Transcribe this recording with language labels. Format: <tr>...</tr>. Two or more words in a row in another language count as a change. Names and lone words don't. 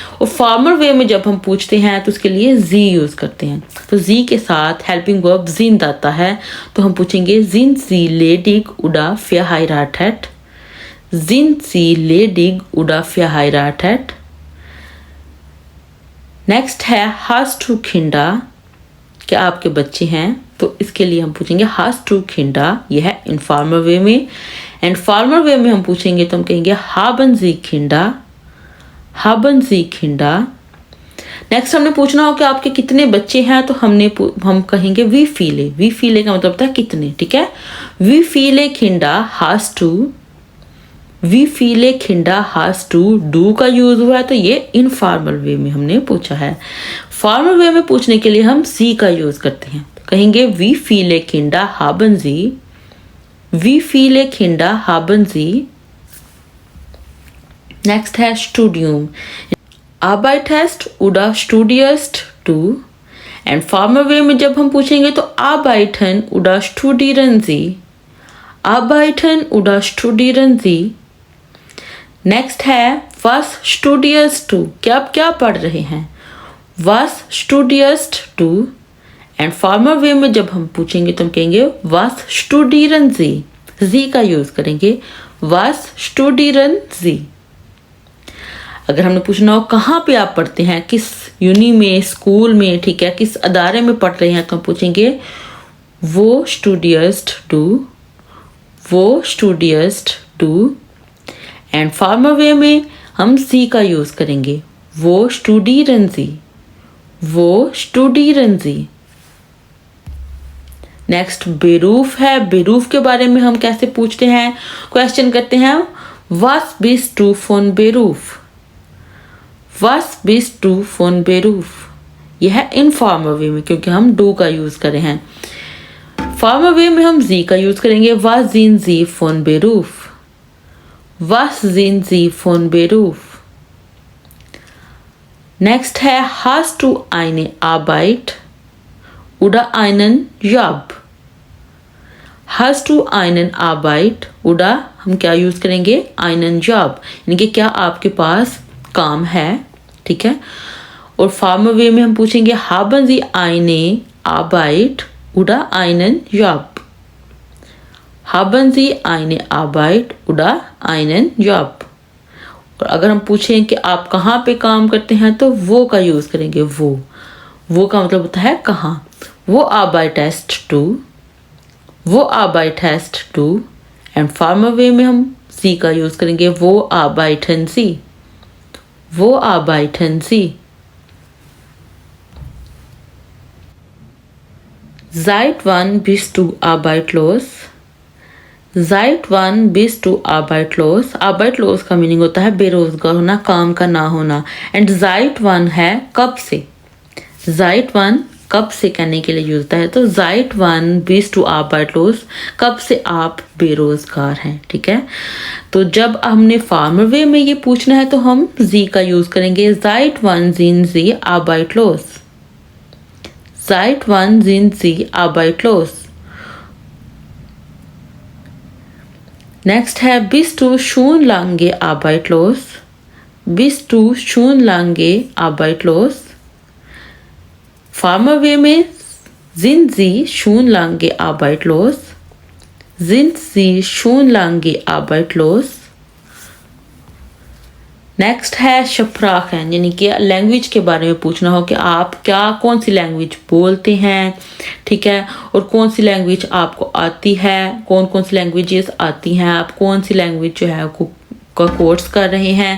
<hi>और</hi> <en>formal way</en> <hi>में जब हम पूछते हैं तो उसके लिए जी यूज करते हैं। तो जी के साथ</hi> <en>helping verb</en> <hi>जिंद आता है, तो हम पूछेंगे</hi> <de>Sind Sie ledig oder verheiratet, Sind Sie ledig oder verheiratet. नेक्स्ट है hast du Kinder,</de> <hi>क्या आपके बच्चे हैं। तो इसके लिए हम पूछेंगे</hi> <de>hast du Kinder।</de> <hi>यह है</hi> <en>informal way</en> <hi>में। एंड</hi> <en>formal way</en> <hi>में हम पूछेंगे तो हम कहेंगे</hi> <de>haben Sie Kinder, haben Sie Kinder।</de> <hi>नेक्स्ट हमने पूछना हो कि आपके कितने बच्चे हैं, तो हम कहेंगे</hi> <de>wie viele। wie viele</de> <hi>का मतलब होता है कितने, ठीक है।</hi> <de>wie viele Kinder hast du, wie viele Kinder hast du।</de> <hi>डू का यूज हुआ है तो ये</hi> <en>informal way</en> <hi>में हमने पूछा है।</hi> <en>formal way</en> <hi>में पूछने के लिए हम सी का यूज करते हैं।</hi> <de>कहेंगे wie viele Kinder haben Sie, wie viele Kinder haben Sie।</de> <hi>नेक्स्ट है स्टूडियम।</hi> <de>arbeitest oder studierst du।</de> <en>and formal way</en> <hi>में जब हम पूछेंगे तो</hi> <de>arbeiten oder studieren Sie, arbeiten oder studieren Sie। नेक्स्ट है was studierst du,</de> <hi>क्या आप क्या पढ़ रहे हैं।</hi> <de>was studierst du।</de> <en>and formal way</en> <hi>में जब हम पूछेंगे तो हम कहेंगे</hi> <de>was studieren Sie,</de> <hi>जी का यूज करेंगे</hi> <de>was studieren Sie।</de> <hi>अगर हमने पूछना हो कहाँ पे आप पढ़ते हैं, किस यूनि में, स्कूल में, ठीक है, किस अदारे में पढ़ रहे हैं, तो हम पूछेंगे</hi> <de>Wo studierst du, Wo studierst du.</de> <en>and formal way</en> <hi>में हम सी का यूज करेंगे</hi> <de>Wo studieren Sie, Wo studieren Sie.</de> <hi>नेक्स्ट बेरूफ है। बेरूफ के बारे में हम कैसे पूछते हैं, क्वेश्चन करते हैं</hi> <de>was bist du von Beruf, was bist du von Beruf।</de> <hi>यह है</hi> <en>informal way</en> <hi>में क्योंकि हम डू का यूज कर रहे हैं। फॉर्मल वे में हम जी का यूज करेंगे</hi> <de>was sind Sie von Beruf, was sind Sie von Beruf। नेक्स्ट है hast du eine Arbeit oder einen Job। hast du einen Arbeit oder</de> <hi>हम क्या यूज करेंगे</hi> <de>einen Job,</de> <hi>यानी कि क्या आपके पास काम है, ठीक है। और फॉर्मल वे में हम पूछेंगे</hi> <de>haben Sie eine Arbeit oder einen Job, haben Sie eine Arbeit oder einen Job।</de> <hi>और अगर हम पूछें कि आप कहाँ पे काम करते हैं तो वो का यूज करेंगे वो का मतलब होता है कहाँ।</hi> <de>वो arbeitest du, वो arbeitest du।</de> <en>and formal way</en> <hi>में हम सी का यूज करेंगे</hi> <de>Wo arbeiten Sie, Wo arbeiten Sie. Seit wann bist du arbeitslos, seit wann bist du arbeitslos।</de> <hi>arbeitslos का मीनिंग होता है बेरोजगार होना, काम का ना होना। एंड</hi> <de>seit wann</de> <hi>है कब से,</hi> <de>seit wann</de> <hi>कब से कहने के लिए यूज होता है।</hi> <de>तो seit wann bist du arbeitslos,</de> <hi>कब से आप बेरोजगार हैं, ठीक है। तो जब हमने</hi> <en>formal way</en> <hi>में ये पूछना है तो हम जी का यूज करेंगे</hi> <de>seit wann sind Sie arbeitslos, seit wann sind Sie arbeitslos? Next है bist du schon lange arbeitslos? Bist du schon lange arbeitslos?</de> <en>Former way</en> <de>में sind Sie schon lange arbeitslos? Sind Sie schon lange arbeitslos?</de> <hi>नेक्स्ट है शप्राखन, यानी कि लैंग्वेज के बारे में पूछना हो कि आप कौन सी लैंग्वेज बोलते हैं, ठीक है, और कौन सी लैंग्वेज आपको आती है, कौन कौन सी लैंग्वेजेस आती हैं, आप कौन सी लैंग्वेज जो है का कोर्स कर रहे हैं।</hi>